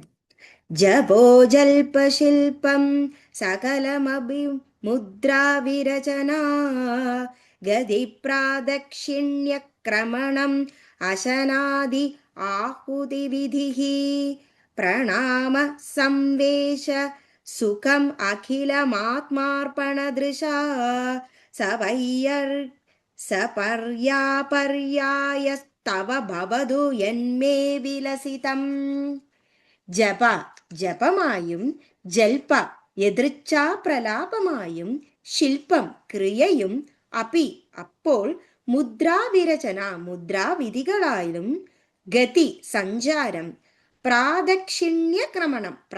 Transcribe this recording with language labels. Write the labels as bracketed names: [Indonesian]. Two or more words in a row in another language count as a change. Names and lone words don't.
[Sanskrit] जपो जल्पशिल्पं सकलमभिमुद्राविरचना गतिप्रादक्षिण्यक्रमणम् अशनादि आहुतिविधिः प्रणाम संवेश सुखम् अखिलमात्मार्पणदृशा सपर्यापर्यायस्तव भवतु यन्मे വിലസിതം. [Malayalam] ജപ ജപമായും, ജൽപ എതൃച്ഛാ പ്രലാപമായും, ശില്പം ക്രിയയും, അപി അപ്പോൾ, മുദ്രാവിരചന മുദ്രാവിധികളായും, ഗതി സഞ്ചാരം, പ്രാദക്ഷിണ്യക്രമണം